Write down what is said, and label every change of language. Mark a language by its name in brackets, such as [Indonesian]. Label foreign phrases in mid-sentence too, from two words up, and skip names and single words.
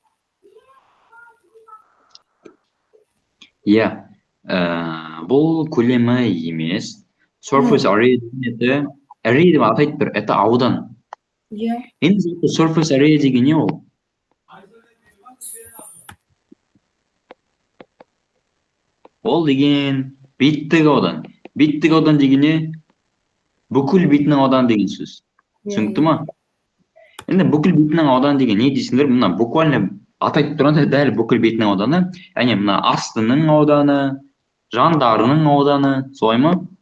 [Kazakh] Иә. Бұл көлемі емес. [English] Surface area [Kazakh] деген array деп атайды бір, это аудан. Иә. Енді [English] surface area [Kazakh] деген не ол? Ол деген беттік аудан. Беттік аудан деген не? Бүкіл бетінің ауданы деген сөз. Түсінікті ма? Енді бүкіл бетінің ауданы деген не дейсіңдер? Мына буквально атайтып тұрғанда дәл бүкіл бетінің ауданы, яғни мына астының ауданы, жандарының ауданы, солай ма?